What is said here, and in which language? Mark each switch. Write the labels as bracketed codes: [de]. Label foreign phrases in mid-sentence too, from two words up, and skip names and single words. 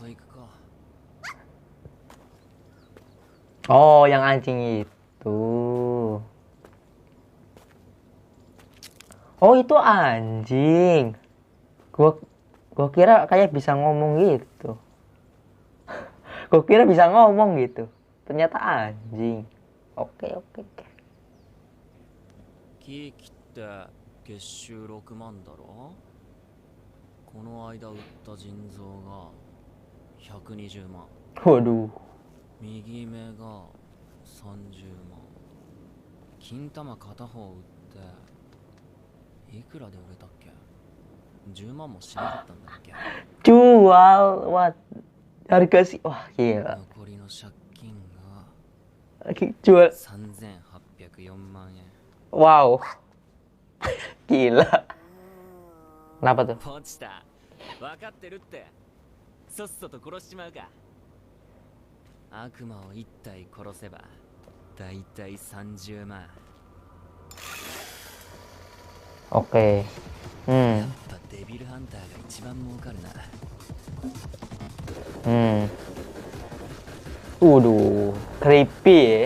[id] Oh, yang anjing itu. Oh, itu anjing. Gua kira kayak bisa ngomong gitu. Gua kira bisa ngomong gitu. Ternyata anjing. Oke. [ja] 木切って月収6万だろ。この間売った腎臓が120万。 [id] Waduh. [ja] 右目が30万。金玉片方売っていくらで売れたっけ。10万もしなかったんだっけ。 [id] Jual what? Harga sih. Wah, gila. [ja] 残りの借金が [id] Jual. [ja] 3804万円。 [id] Wow. Gila. Kenapa tuh? [ja] 落ちた。分かってるって。さっさと殺しちまうか。悪魔を1体殺せばだいたい30万。 [id] Oke. [ja] やっぱデビルハンターが一番儲かるな。 [id] Waduh, creepy ya.